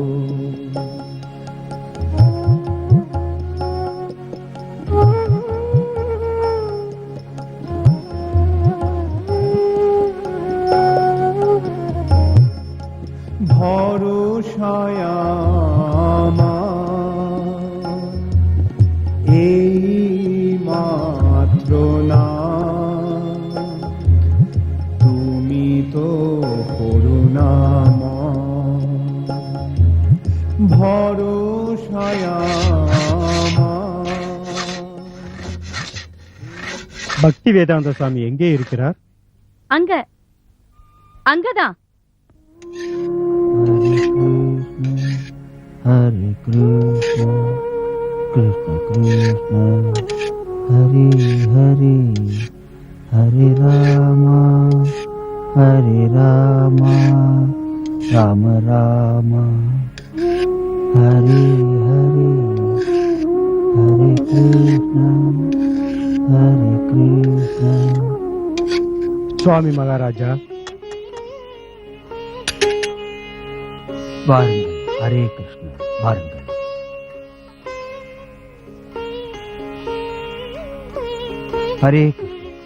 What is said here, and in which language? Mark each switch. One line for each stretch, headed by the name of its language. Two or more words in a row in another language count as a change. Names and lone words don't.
Bangla: ভরসায় আমার এই মাত্র না তুমি তো করুণাময় ভরসায় আমার
Tamil: பக்தி வேதாந்த சுவாமி எங்கே இருக்கிறார்? அங்க அங்கதான்.
Sanskrit: हरे कृष्ण कृष्ण कृष्ण हरे हरे हरे राम राम राम हरे हरे हरे कृष्ण
Tamil: சுவாமி மகாராஜா, வாருங்கள். ஹரே கிருஷ்ணா, வாருங்கள். ஹரே கிருஷ்ணா.